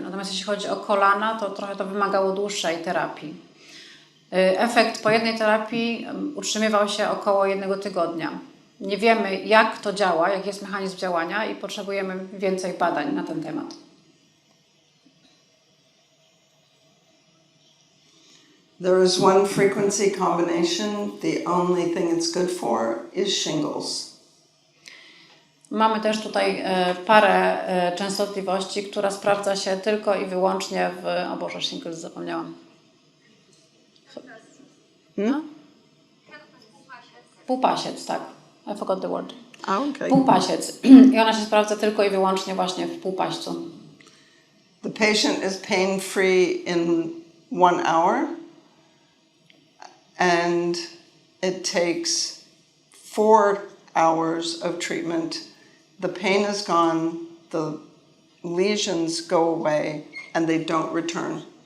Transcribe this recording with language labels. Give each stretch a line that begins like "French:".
Polish: Natomiast jeśli chodzi o kolana, to trochę to wymagało dłuższej terapii. Efekt po jednej terapii utrzymywał się około 1 tygodnia. Nie wiemy, jak to działa, jaki jest mechanizm działania i potrzebujemy więcej badań na ten temat.
English: There is one frequency combination. The only thing it's good for is shingles.
Polish: Mamy też tutaj parę częstotliwości, która sprawdza się tylko i wyłącznie w... O Boże, shingles zapomniałam. Półpasiec, tak.
English: I forgot the word. Okay.
Polish: Półpasiec. I ona się sprawdza tylko i wyłącznie właśnie w półpaścu.
English: The patient is pain-free in 1 hour, and it takes 4 hours of treatment. The pain is gone, the lesions go away, and they don't return.